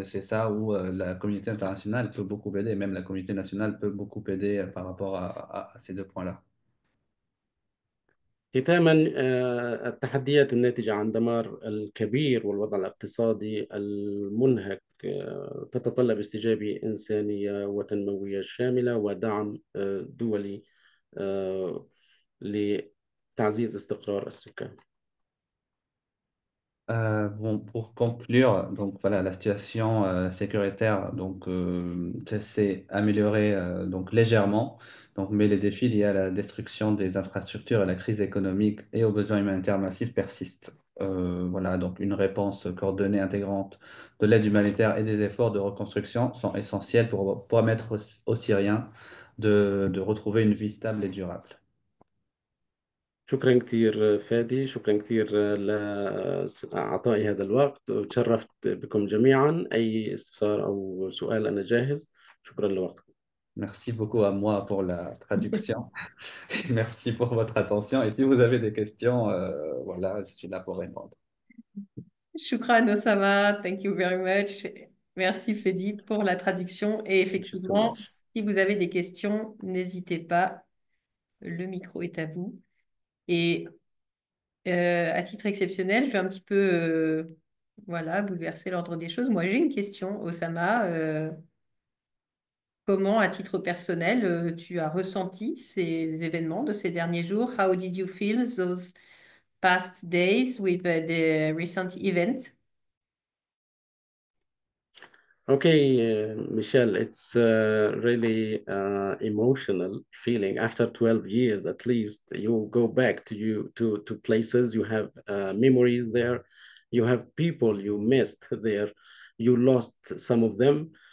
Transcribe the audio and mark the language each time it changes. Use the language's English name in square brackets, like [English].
[French] Et c'est ça où la communauté internationale peut beaucoup aider, et même la communauté nationale peut beaucoup aider par rapport à ces deux points-là. [Arabic] ختاما التحديات الناتجة عن دمار الكبير والوضع الاقتصادي المنهك تتطلب استجابة إنسانية وتنموية شاملة ودعم دولي لتعزيز استقرار السكان. [French] Bon, pour conclure, donc voilà, la situation sécuritaire s'est améliorée donc légèrement, donc mais les défis liés à la destruction des infrastructures, à la crise économique et aux besoins humanitaires massifs persistent. Voilà, donc une réponse coordonnée, intégrante de l'aide humanitaire et des efforts de reconstruction sont essentiels pour permettre aux Syriens de retrouver une vie stable et durable. [Arabic] شكرا كثير فادي، شكرا كثير لأعطائي هذا الوقت، وتشرفت بكم جميعا. أي استفسار أو سؤال أنا جاهز. شكرا لوقتكم. [French] Merci beaucoup à moi pour la traduction. Merci pour votre attention. Et si vous avez des questions, voilà, je suis là pour répondre. [English] Shukran Osama, thank you very much. [French] Merci Fedi pour la traduction. Et [English] Thank you so [French] effectivement, [English] much. [French] si vous avez des questions, n'hésitez pas, le micro est à vous. Et à titre exceptionnel, je vais un petit peu voilà, bouleverser l'ordre des choses. Moi, j'ai une question, Osama. Comment, à titre personnel, tu as ressenti ces événements de ces derniers jours? [English] How did you feel those past days with the recent events? Okay, Michelle, it's really emotional feeling. After 12 years, at least, you go back to places, you have memories there, you have people you missed there, you lost some of them.